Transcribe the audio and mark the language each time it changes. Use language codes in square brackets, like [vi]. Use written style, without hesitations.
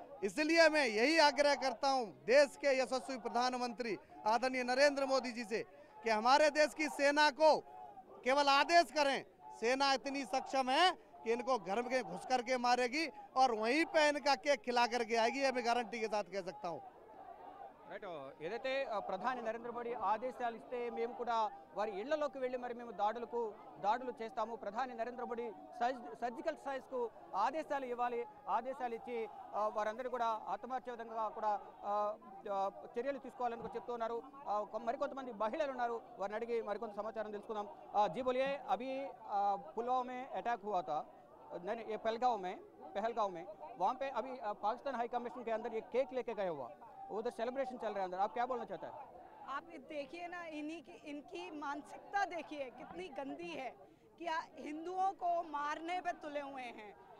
[hi] इसलिए मैं यही आग्रह करता हूं देश के यशस्वी प्रधानमंत्री आदरणीय नरेंद्र मोदी जी से कि हमारे देश की सेना को केवल आदेश करें, सेना इतनी सक्षम है कि इनको घर में घुस करके मारेगी और वहीं पे इनका केक खिला करके आएगी, ये मैं गारंटी के साथ कह सकता हूं। [te] రైట్, ఏదైతే ప్రధాని నరేంద్ర మోడీ ఆదేశాలు ఇస్తే మేము కూడా వారి ఇళ్లలోకి వెళ్ళి మరి మేము దాడులు చేస్తాము, ప్రధాని నరేంద్ర మోడీ సర్జికల్ స్ట్రైక్స్కు ఆదేశాలు ఇవ్వాలి, ఆదేశాలు ఇచ్చి వారందరూ కూడా హతమార్చే విధంగా కూడా చర్యలు తీసుకోవాలని కూడా చెప్తున్నారు. మరికొంతమంది మహిళలు ఉన్నారు, వారిని అడిగి మరికొంత సమాచారం తెలుసుకుందాం. [hi] जी बोलिए, अभी पुलवामा में अटैक हुआ था, नहीं ये पहलगांव में वहाँ पे अभी पाकिस्तान हाई कमीशन के अंदर ये केक लेके गए हुआ, उधर सेलिब्रेशन चल रहा है अंदर, आप क्या बोलना चाहते हैं? आप देखिए ना, इनकी मानसिकता देखिए कितनी गंदी है कि हिंदुओं को मारने पे तुले हुए हैं।